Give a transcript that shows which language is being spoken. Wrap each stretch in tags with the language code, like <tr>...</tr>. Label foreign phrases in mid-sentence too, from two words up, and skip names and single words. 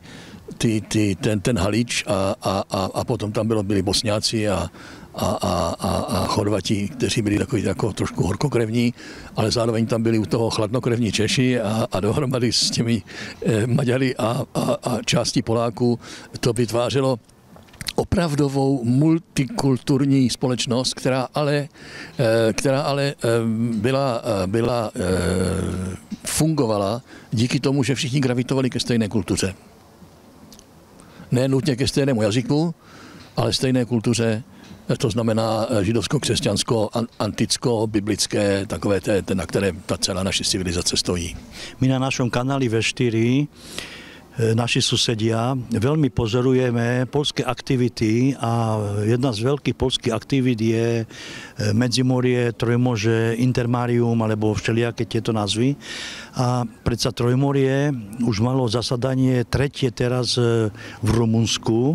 <cs>ten Halič a potom tam byli Bosňáci a Chorvati, kteří byli takový jako trošku horkokrevní, ale zároveň tam byli u toho chladnokrevní Češi a dohromady s těmi Maďary a částí Poláků to vytvářelo opravdovou multikulturní společnost, která ale fungovala díky tomu, že všichni gravitovali ke stejné kultuře. Ne nutně ke stejnému jazyku, ale stejné kultuře to znamená židovsko-křesťansko, anticko, biblické, takové na které ta celá naše civilizace stojí.</cs> <sk>My na našom kanáli V4 naši susedia, veľmi pozorujeme poľské aktivity a jedna z veľkých poľských aktivít je Medzimorie, Trojmože, Intermarium alebo všelijaké tieto názvy. A predsa Trojmorie už malo zasadanie tretie teraz v Rumunsku.</sk>